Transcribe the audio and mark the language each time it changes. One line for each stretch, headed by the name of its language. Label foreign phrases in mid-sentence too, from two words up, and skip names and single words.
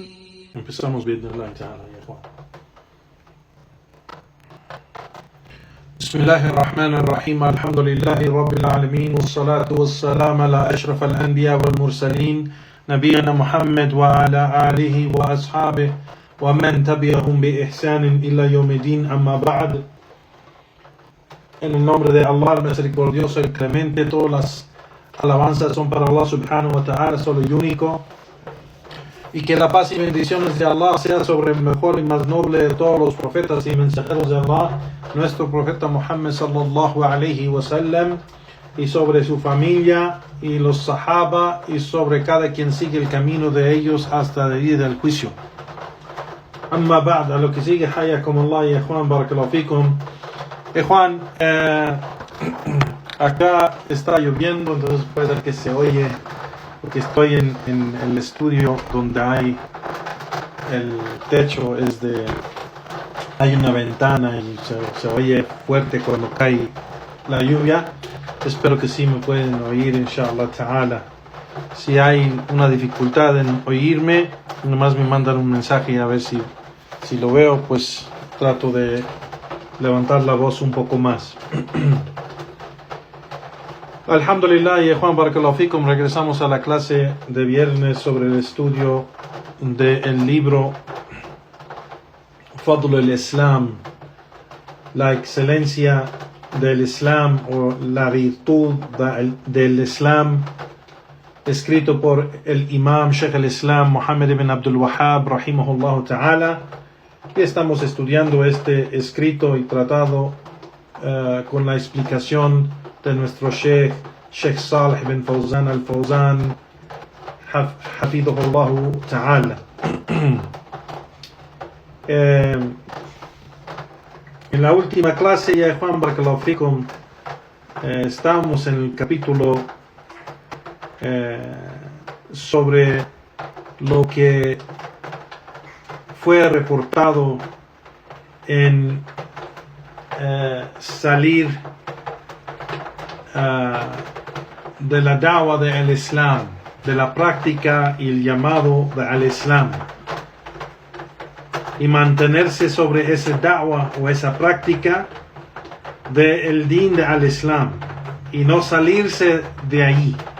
Arabic: Empezamos بإذن الله تعالى يا إخوان. بسم الله الرحمن الرحيم. الحمد لله رب العالمين، والصلاة والسلام على أشرف الأنبياء والمرسلين نبينا محمد وعلى آله وأصحابه ومن تبعهم بإحسان إلى يوم الدين. أما بعد.
Spanish: En el nombre de Allah, el misericordioso, el clemente, todas las alabanzas son para Allah
Arabic: سبحانه وتعالى,
Spanish: solo y único. Y que la paz y bendiciones de Allah sea sobre el mejor y más noble de todos los profetas y mensajeros de Allah, nuestro profeta Muhammad
Arabic: صلى الله عليه وسلم,
Spanish: y sobre su familia y los sahaba, y sobre cada quien sigue el camino de ellos hasta el día del juicio.
Arabic: أما بعد,
Spanish: a lo que sigue,
Arabic: حياكم الله يا إخوان، بارك الله فيكم.
Spanish: Juan, acá está lloviendo, entonces puede ser que se oye, porque estoy en el estudio donde hay el techo, hay una ventana y se oye fuerte cuando cae la lluvia. Espero que sí me pueden oír,
Arabic: إن شاء الله تعالى.
Spanish: Si hay una dificultad en oírme, nomás me mandan un mensaje y a ver si lo veo, pues trato de levantar la voz un poco más.
Arabic: الحمد لله يا إخوان بارك الله فيكم,
Spanish: regresamos a la clase de viernes sobre el estudio del libro Fadl al-Islam, la excelencia del Islam o la virtud del Islam, escrito por el Imam Sheikh al-Islam Muhammad ibn Abdul Wahhab
Arabic: رحمه الله تعالى.
Spanish: Y estamos estudiando este escrito y tratado con la explicación de nuestro Sheikh Salih bin Fawzan al-Fawzan
Arabic: حفظه الله تعالى.
Spanish: En la última clase, ya Juan
Arabic: بارك الله فيكم,
Spanish: estamos en el capítulo sobre lo que fue reportado en salir de la da'wa del Islam, de la práctica y el llamado al Islam, y mantenerse sobre ese da'wa o esa práctica del
Arabic: دين الإسلام
Spanish: y no salirse de ahí.